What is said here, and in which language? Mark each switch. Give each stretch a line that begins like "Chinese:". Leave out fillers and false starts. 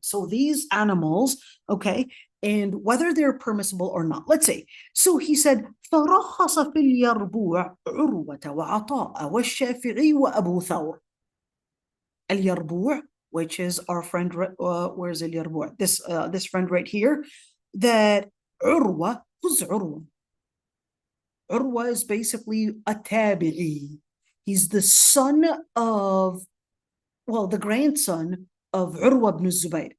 English: So these animals, okay, and whether they're permissible or not. Let's say, so he said,
Arabic: فرخص في اليربوع عروة وعطاء والشافعي وأبو ثور.
English: اليربوع, which is our friend, where's اليربوع? This friend right here, that عروة, who's عروة? عروة is basically a tabi'i. He's the son of, the grandson of Urwa ibn Zubayr.